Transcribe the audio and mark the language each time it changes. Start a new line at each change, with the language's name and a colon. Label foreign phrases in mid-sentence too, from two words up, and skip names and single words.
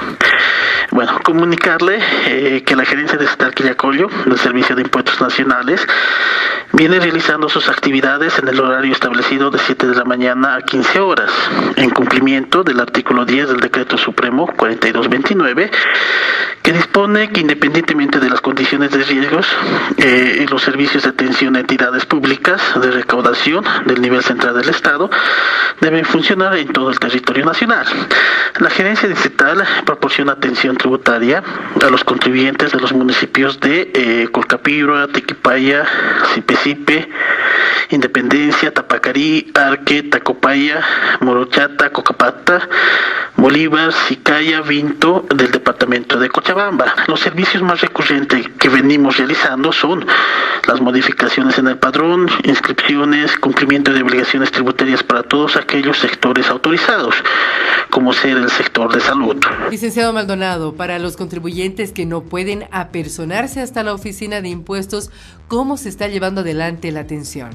Spanish: Bueno, comunicarle que la gerencia distrital Quillacollo del Servicio de Impuestos Nacionales viene realizando sus actividades en el horario establecido de 7 de la mañana a 15 horas, en cumplimiento del artículo 10 del Decreto Supremo 4229, que dispone que independientemente de las condiciones de riesgos, los servicios de atención a entidades públicas de recaudación del nivel central del Estado deben funcionar en todo el territorio nacional. La gerencia distrital proporciona atención tributaria a los contribuyentes de los municipios de Colcapirua, Tequipaya, Sipe, Independencia, Tapacarí, Arque, Tacopaya, Morochata, Cocapata, Bolívar, Sicaya, Vinto del departamento de Cochabamba. Los servicios más recurrentes que venimos realizando son las modificaciones en el padrón, inscripciones, cumplimiento de obligaciones tributarias para todos aquellos sectores autorizados, como ser el sector de salud. Licenciado Maldonado, para los contribuyentes que no pueden apersonarse hasta la oficina de impuestos, ¿cómo se está llevando adelante la atención?